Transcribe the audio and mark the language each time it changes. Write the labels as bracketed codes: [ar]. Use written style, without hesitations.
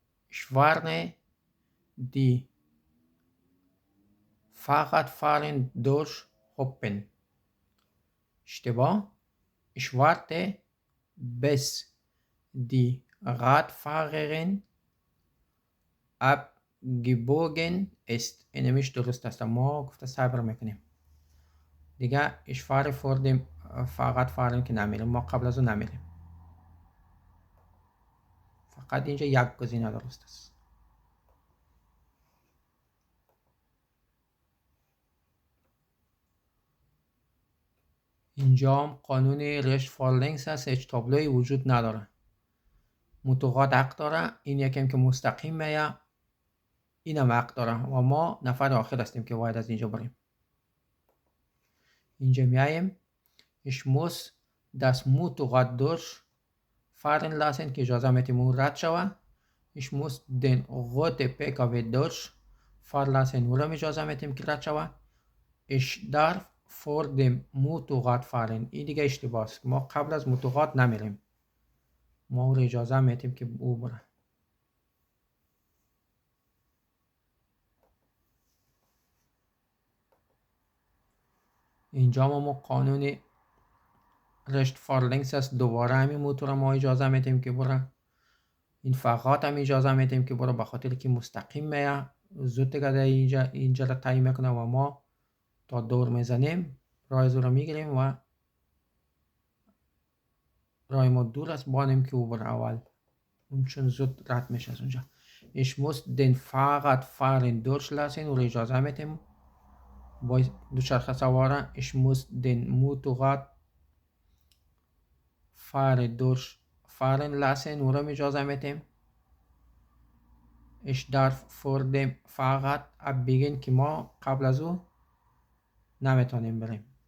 [de] Ich warne die Fahrradfahrer durch Hoppen. [fa] اشتباه. [de] Ich warte, bis die Radfahrerin abgebogen ist. [fa] این همیش درست است. ما گفته صبر میکنیم دیگه. [de] ich fahre vor dem Fahrradfahren [fa] که نمیریم، ما قبل از اون نمیریم. فقط اینجا یک گزینه درست است. اینجا هم قانون رشت فالنگس هست، هیچ تابلوی وجود نداره. متقاط حق داره، این یکم که مستقیم میه اینم حق داره و ما نفر آخر هستیم که باید از اینجا بریم. اینجا میاییم [de] ich muss das Motorrad durchfahren lassen [fa] که اجازه میتیم اون رد شوه. [de] ich muss den rote PKW durchfahren lassen [fa] اونم اجازه میتیم که رد شوه. [de] ich darf vor dem Motorrad fahren. [fa] این دیگه اشتباه است، ما قبل از موتورات نمیریم، ما اون اجازه میتیم که او بره. اینجا ما قانون رشت فارلنگس است، دوباره همین موتور ما اجازه میتیم که بره. این فقط هم اجازه میتیم که بره به خاطر که مستقیم میه، زود دیگه اینجا را تعیین میکنه و ما تا دور میزنیم راه رو میگیریم و راه ما دور است بانیم که او بره اول، اون چون زود رد میشه از اونجا. [de] ich muss den Fahrradfahrer durchlassen [fa] و اجازه میتیم با دوچرخه سواره. [de] ich muss den Motorradfahrer durchfahren lassen [fa] و را اجازه میتیم. [de] ich darf vor dem Fahrrad abbiegen [fa] که ما قبل از او نمیتونیم بریم.